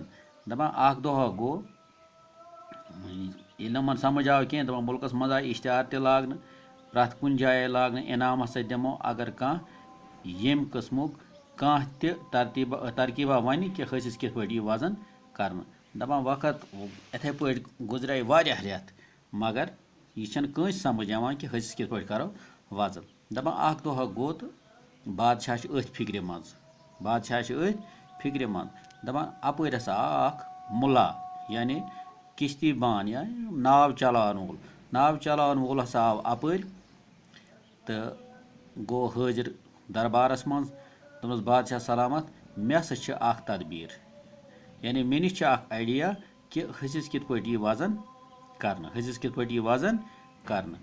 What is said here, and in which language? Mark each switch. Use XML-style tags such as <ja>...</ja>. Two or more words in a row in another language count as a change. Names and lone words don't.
<ks>دپان اکھ دۄہ گوٚو ییٚلہِ نہٕ یِمن سمجھ آو کینٛہہ دپان مُلکس منٛز آیہِ اشتہار تہِ لاگنہٕ، پرٛٮ۪تھ کُنہِ جایہِ آیہِ لاگنہٕ انعام ہسا دِمو اگر کانٛہہ ییٚمہِ قٕسمُک کانٛہہ تہِ ترکیبا ونہِ کہ ۂسِس کِتھ پٲٹھۍ یی وزن کرنہٕ۔ دپان وقت یِتھے پٲٹھۍ گُزرے واریاہ رٮ۪تھ مگر یہِ چھنہٕ کٲنٛسہِ سمجھ یِوان کہ ۂسِس کِتھ پٲٹھۍ کرو وزن۔ دپان اکھ دۄہ گوٚو تہٕ بادشاہ چھُ أتھۍ فکرِ منٛز۔ دپان اپٲرۍ ہسا آو اکھ مُلا یعنی کشتی بان یا ناو چلاون وول ہسا آو اپٲرۍ تہٕ گوٚو حٲضر دربارس منٛز۔ دوٚپنس بادشاہ سلامت، مےٚ ہسا چھِ اکھ تدبیٖر یعنی مےٚ نِش چھِ اکھ آیڈیا کہ ۂسِس کِتھ پٲٹھۍ یی وزن کرنہٕ۔</ks>